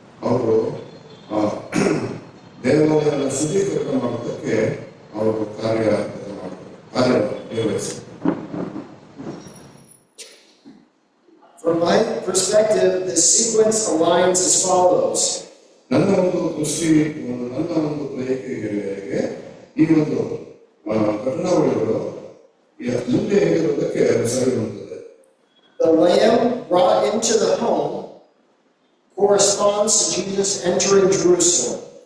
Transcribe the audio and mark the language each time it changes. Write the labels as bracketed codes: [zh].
[kn] ಅವರು ದೇವಾಲಯದ ಶುದ್ಧೀಕರಣ ಮಾಡೋದಕ್ಕೆ ಅವರು ಕಾರ್ಯನಿರ್ವಹಿಸಿದರು. [en] From my perspective, the sequence aligns as follows. [kn] ನನ್ನ ಒಂದು ದೃಷ್ಟಿ, ನನ್ನ ಒಂದು ಗ್ರಹಿಕೆಗೆ ಈ ಒಂದು ಘಟನಾವಳಿಗಳು ಮುಂದೆ ಹೇಗಿರುವುದಕ್ಕೆ ಸರಿ ಹೊಂದುತ್ತದೆ. [en] The lamb brought into the home corresponds to Jesus entering Jerusalem.